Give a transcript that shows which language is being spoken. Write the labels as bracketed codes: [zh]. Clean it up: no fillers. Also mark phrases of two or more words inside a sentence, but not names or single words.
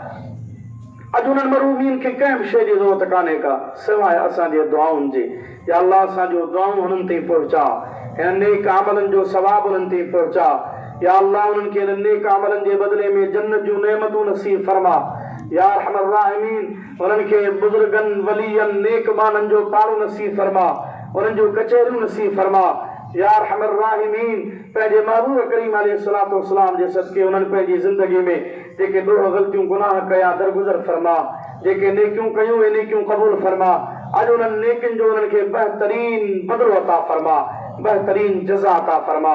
[sd] अॼु उन्हनि मरहूमीन खे कंहिं बि शइ जी ज़रूरत कान्हे का सवाइ असांजे दुआउनि जे। [ar] يا الله [sd] असांजो दुआऊं हुननि ताईं पहुचा, हिन नेक अमलनि जो सवाब उन्हनि ताईं पहुचा। [ar] يا الله [sd] उन्हनि खे हिन नेक अमलनि जे बदिले में जन्नत जूं नेमतूं नसीब फरमा। [ar] يا أرحم الراحمين [sd] उन्हनि खे बुज़ुर्गनि वलियनि नेक माननि जो पाड़ो नसीब फरमा, उन्हनि जूं कचहरियूं नसीब फरमा। [ar] يا أرحم الراحمين [sd] पंहिंजे महबूब करीम [ar] عليه الصلاة والسلام [sd] जे सदके उन्हनि पंहिंजी ज़िंदगी में जेके ॾोह ग़लतियूं गुनाह कया दरगुज़र फरमा, जेके नेकियूं कयूं उहे नेकियूं क़बूल फरमा। अॼु उन्हनि नेकियुनि जो उन्हनि खे बहितरीन बदिलो अता फरमा, बहितरीन जज़ा अता फरमा।